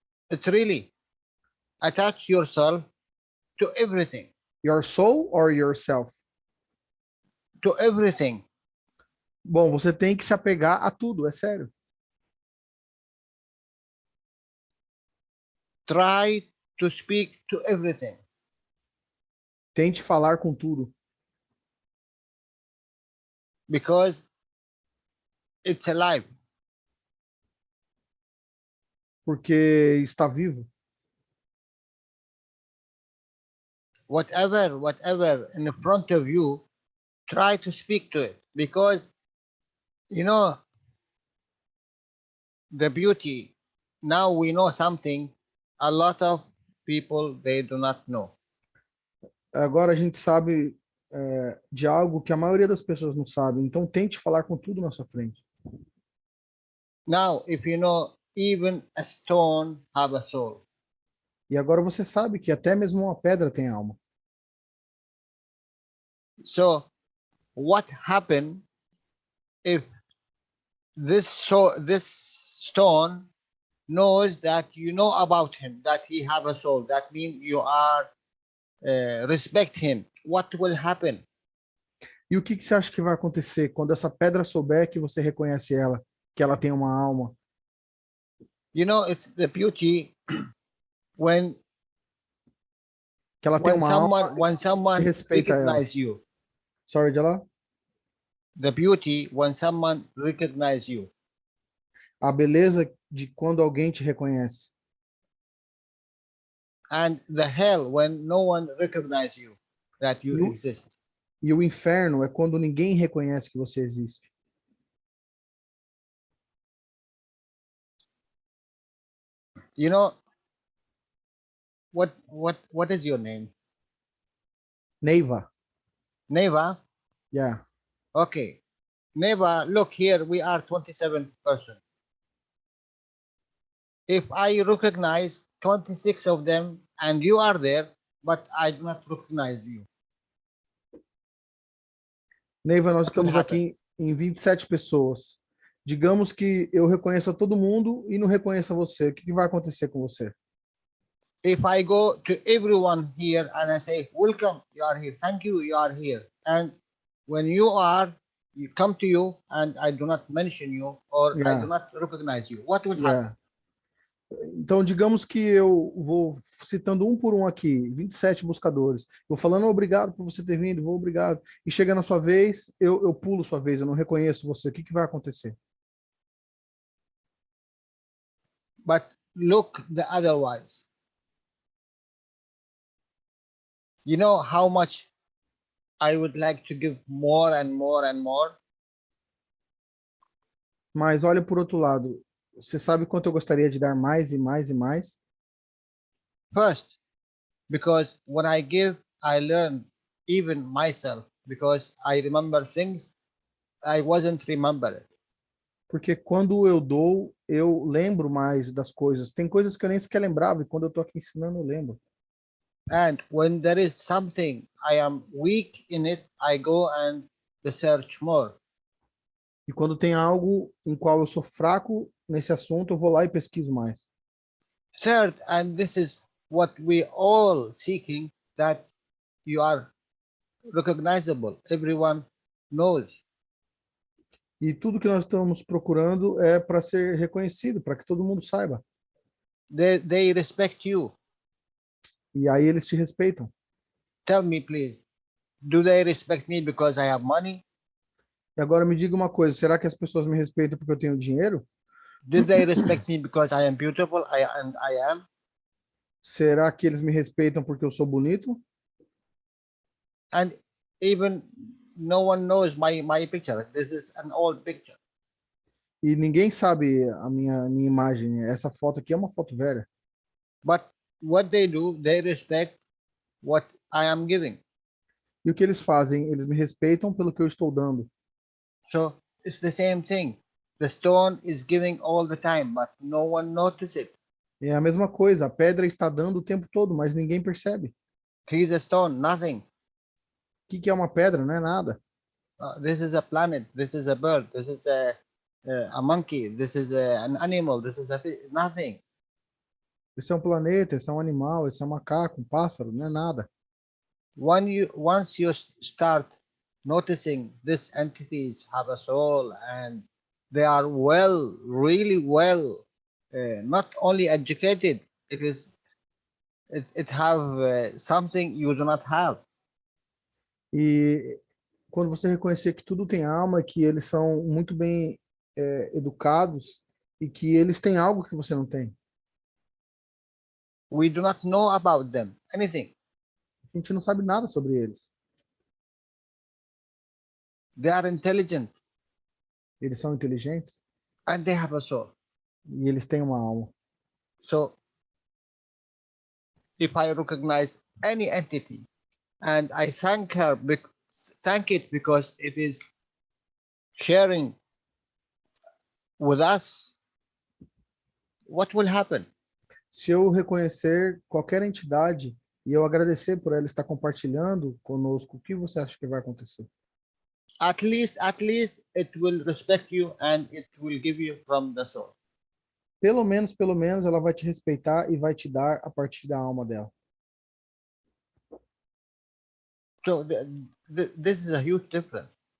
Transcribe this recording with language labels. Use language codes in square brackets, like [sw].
[en] It's really attach yourself to everything. Your soul or yourself? To everything. [pt] Bom, você tem que se apegar a tudo, é sério. [en] Try to speak to everything. [pt] Tente falar com tudo. [en] Because it's alive. [pt] Porque está vivo. [en] Whatever in front of you, try to speak to it. Because, you know, the beauty, now we know something a lot of people, they do not know. [pt] Agora a gente sabe de algo que a maioria das pessoas não sabe. Então tente falar com tudo na sua frente. [en] Now, if you know, even a stone have a soul. [pt] E agora você sabe que até mesmo uma pedra tem alma. [en] So, what happened if this stone knows that you know about him, that he have a soul? That means you are respect him. What will happen? [pt] E o que você acha que vai acontecer quando essa pedra souber que você reconhece ela, que ela tem uma alma? [en] You know, it's the beauty when [pt] Que ela tem uma alma, [en] when someone [pt] respeita ela. [en] recognize you. Sorry, Jalal? The beauty when someone recognize you. [pt] A beleza de quando alguém te reconhece. [en] And the hell when no one recognize you, that you exist. [pt] E o inferno é quando ninguém reconhece que você existe. [en] You know, what is your name? Neiva. Neva? Yeah. Okay. Neva, look here, we are 27 persons. If I recognize 26 of them and you are there, but I do not recognize you. [pt] Neiva, nós estamos aqui em 27 pessoas. Digamos que eu reconheça todo mundo e não reconheça você. O que vai acontecer com você? [en] If I go to everyone here and I say, welcome, you are here. Thank you, you are here. And when you come to you and I do not mention you or I do not recognize you, what will happen? [pt] Então, digamos que eu vou citando um por um aqui, 27 buscadores. Vou falando obrigado por você ter vindo, vou obrigado. E chega na sua vez, eu pulo sua vez, eu não reconheço você. O que vai acontecer? [en] But look the otherwise. You know how much I would like to give more and more and more? [pt] Mas olha por outro lado. Você sabe quanto eu gostaria de dar mais e mais e mais? [en] First, because when I give, I learn even myself, because I remember things I wasn't remembering. [pt] Porque quando eu dou, eu lembro mais das coisas. Tem coisas que eu nem sequer lembrava, e quando eu estou aqui ensinando, eu lembro. [en] And when there is something I am weak in it, I go and research more. [pt] E quando tem algo em qual eu sou fraco nesse assunto, eu vou lá e pesquiso mais. [en] Third, and this is what we all seeking, that you are recognizable. Everyone knows. [pt] E tudo que nós estamos procurando é para ser reconhecido, para que todo mundo saiba. [en] They respect you. [pt] E aí eles te respeitam. [en] Tell me, please, do they respect me because I have money? [pt] E agora me diga uma coisa, será que as pessoas me respeitam porque eu tenho dinheiro? [en] Do they respect me because I am beautiful? I am. [pt] Será que eles me respeitam porque eu sou bonito? [en] And even no one knows my picture. This is an old picture. [pt] E ninguém sabe a minha imagem. Essa foto aqui é uma foto velha. [en] But what they do, they respect what I am giving. [pt] E o que eles fazem? Eles me respeitam pelo que eu estou dando. [en] So it's the same thing. The stone is giving all the time, but no one notices it. [pt] É a mesma coisa. A pedra está dando o tempo todo, mas ninguém percebe. [en] He's a stone, nothing. [pt] O que é uma pedra? Não é nada. [en] This is a planet. This is a bird. This is a monkey. This is an animal. This is a fish. Nothing. [pt] Esse é um planeta, esse é um animal, esse é um macaco, um pássaro, não é nada. [en] Once you start noticing these entities have a soul and they are really well, not only educated, it have something you do not have. [pt] E quando você reconhecer que tudo tem alma, que eles são muito bem educados e que eles têm algo que você não tem. [en] We do not know about them, anything. [pt] A gente não sabe nada sobre eles. [en] They are intelligent [pt] Eles são inteligentes [en] and they have a soul. [pt] e eles têm uma alma. [en] So if I recognize any entity and I thank it because it is sharing with us, what will happen? [pt] Se eu reconhecer qualquer entidade e eu agradecer por ela estar compartilhando conosco, o que você acha que vai acontecer? [en] At least it will respect you and it will give you from the soul. [pt] Pelo menos, ela vai te respeitar e vai te dar a partir da alma dela. [en] So this is a huge difference.